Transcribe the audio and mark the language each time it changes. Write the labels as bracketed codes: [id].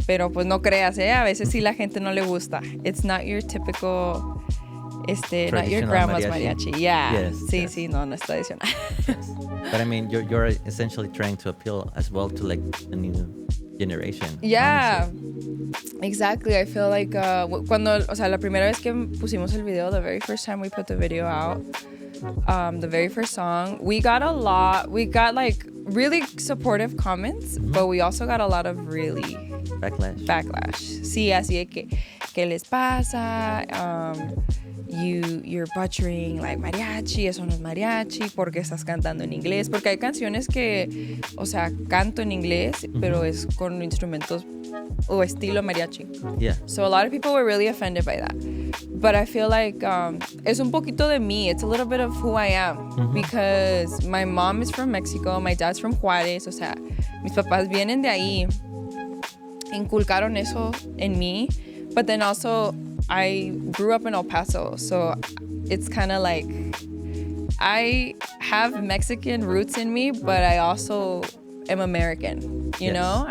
[es] Pero pues no creas, a veces sí la gente no le gusta. [en] It's not your typical, not your grandma's mariachi. Yeah. Yes. [es] Sí, [en] yes. [es] sí, no es tradicional. [en] Yes. But I mean, you're essentially trying to appeal as well to like the new generation. Yeah. Honestly. Exactly. I feel like [es] cuando, o sea, la primera vez que pusimos el video, [en] the very first time we put the video out, the very first song, we got like really supportive comments, but we also got a lot of really backlash. [es] Sí, así de que ¿qué les pasa? [en] You're butchering like mariachi, [es] eso no es mariachi, ¿por qué estás cantando en inglés? Porque hay canciones que, o sea, canto en inglés, pero es con instrumentos o estilo mariachi. [en] Yeah. So a lot of people were really offended by that. But I feel like [es] es un poquito de mí. [en] It's a little bit of who I am. Because my mom is from Mexico, my dad's from Juárez. [es] O sea, mis papás vienen de ahí. Inculcaron eso en mí. [en] But then also, I grew up in El Paso. So it's kind of like, I have Mexican roots in me, but I also am American, you know?